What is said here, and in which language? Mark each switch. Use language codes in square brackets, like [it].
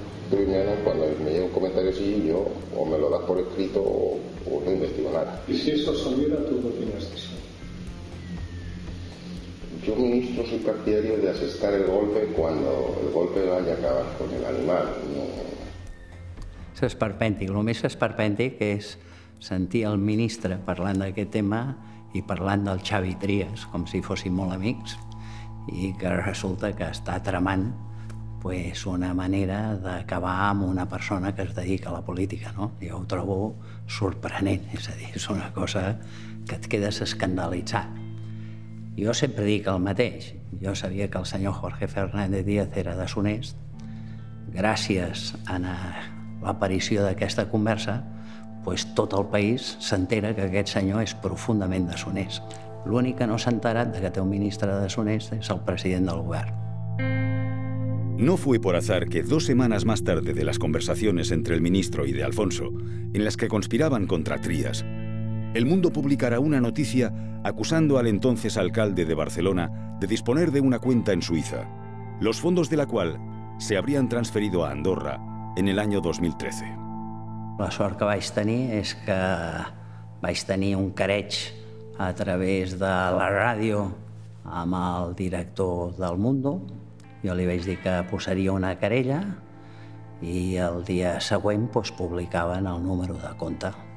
[es] Primero, cuando me llega un comentario así, yo o me lo das por escrito o no investigo nada. ¿Y si eso saliera, tú qué opinas de eso? Yo, ministro, soy partidario de asestar el golpe cuando el golpe vaya a acabar con el animal. No. [ca] És esperpèntic. El més esperpèntic és sentir el ministre parlant d'aquest tema i parlant del Xavi Trías, com si fossin molt amics, i que resulta que està tramant pues, una manera d'acabar amb una persona que es dedica a la política, no? Jo ho trobo sorprenent, és a dir, és una cosa que et quedes escandalitzat. Jo sempre dic el mateix. Jo sabia que el senyor Jorge Fernández Díaz era deshonest. Gràcies a l'aparició d'aquesta conversa, pues tot el país s'entera que aquest senyor és profundament deshonest. L'únic que no s'ha enterat de que té un ministre deshonest és el president del govern. [es] No fue por azar que 2 semanas más tarde de las conversaciones entre el ministro y de Alfonso, en las que conspiraban contra Trías, El Mundo publicará una noticia acusando al entonces alcalde de Barcelona de disponer de una cuenta en Suiza, los fondos de la cual se habrían transferido a Andorra en el año 2013. [ca] La sort que vaig tenir és que vaig tenir un careig a través de la ràdio amb el director del Mundo. Jo li vaig dir que posaria una querella i el dia següent publicaven el número de compte.